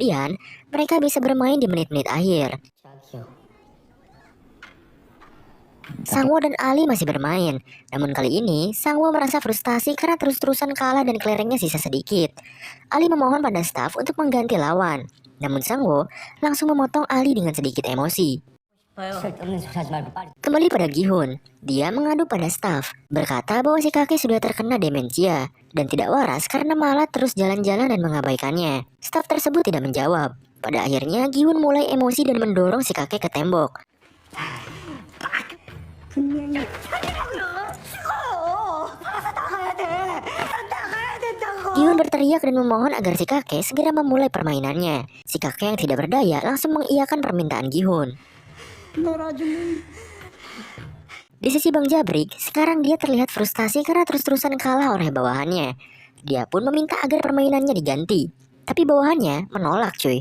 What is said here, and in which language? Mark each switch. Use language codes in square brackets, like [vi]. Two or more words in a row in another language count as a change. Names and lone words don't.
[id] Dan kemudian mereka bisa bermain di menit-menit akhir. Sangwo dan Ali masih bermain. Namun kali ini, Sangwo merasa frustasi karena terus-terusan kalah dan kelerengnya sisa sedikit. Ali memohon pada staf untuk mengganti lawan. Namun Sangwo langsung memotong Ali dengan sedikit emosi. [ko] 쓸데없는 소리 하지 말고 빨리. [id] Kembali pada Gihun, dia mengadu pada staf, berkata bahwa si kakek sudah terkena demensia dan tidak waras karena malah terus jalan-jalan dan mengabaikannya. Staf tersebut tidak menjawab. Pada akhirnya Gihun mulai emosi dan mendorong si kakek ke tembok. [ko] 분명히 살리라고요. 죽어요. 알아서 나가야 돼. 나가야 된다고. [id] Gihun berteriak dan memohon agar si kakek segera memulai permainannya. Si kakek yang tidak berdaya langsung mengiyakan permintaan Gihun. [ko] 놀아주면 [id] Di sisi Bang Jabrik, sekarang dia terlihat frustasi karena terus-terusan kalah oleh bawahannya. Dia pun meminta agar permainannya diganti. Tapi bawahannya menolak cuy.